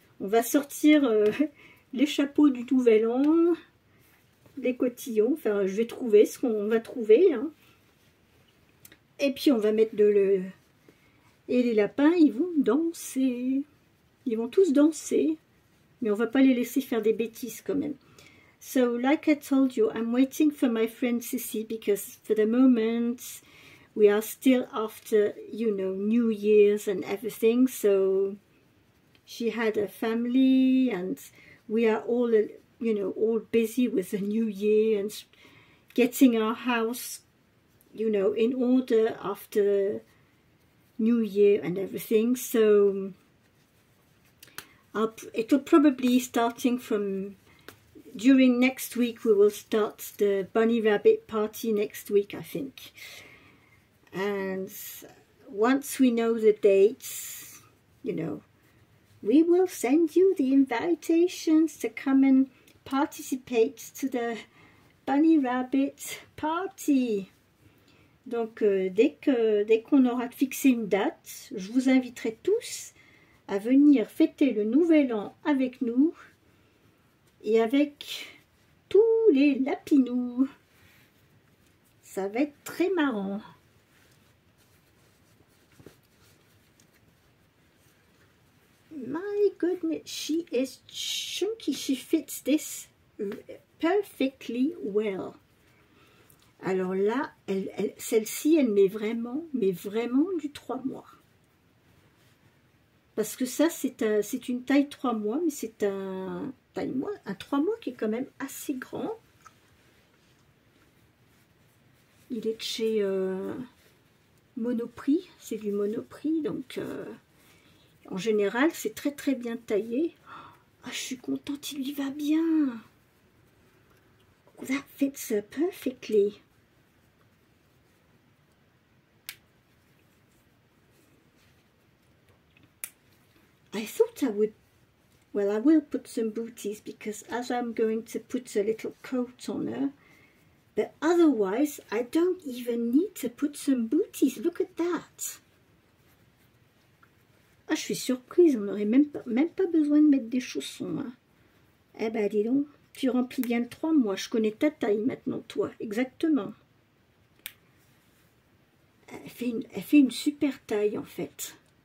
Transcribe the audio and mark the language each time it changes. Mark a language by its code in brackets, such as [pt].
[fr] On va sortir les chapeaux du nouvel an, les cotillons, enfin je vais trouver ce qu'on va trouver, hein. Et puis on va mettre et les lapins, ils vont danser, ils vont tous danser, mais on va pas les laisser faire des bêtises quand même. [en] So like I told you, I'm waiting for my friend Sissy because for the moment we are still after, you know, New Year's and everything, so she had a family and we are all, you know, all busy with the new year and getting our house, you know, in order after New Year and everything. So it'll probably starting from during next week. We will start the bunny rabbit party next week, I think. And once we know the dates, you know, we will send you the invitations to come and participate to the bunny rabbit party. [fr] Donc dès qu'on aura fixé une date, je vous inviterai tous à venir fêter le nouvel an avec nous et avec tous les lapinous. Ça va être très marrant. [en] My goodness, she is chunky. She fits this perfectly well. [fr] Alors là, celle-ci, elle met vraiment du 3 mois. Parce que ça, c'est une taille 3 mois, mais c'est un 3 mois qui est quand même assez grand. Il est de chez Monoprix, c'est du Monoprix, donc en général, c'est très bien taillé. Oh, je suis contente, il lui va bien. [en] Oh, that fits her perfectly. I thought I would, well, I will put some booties because as I'm going to put a little coat on her, but otherwise I don't even need to put some booties. Look at that. [fr] Ah, je suis surprise, on n'aurait même pas besoin de mettre des chaussons. Hein. Eh ben, dis donc, tu remplis bien le 3 mois. Je connais ta taille maintenant, toi. Exactement. Elle fait une super taille, en fait.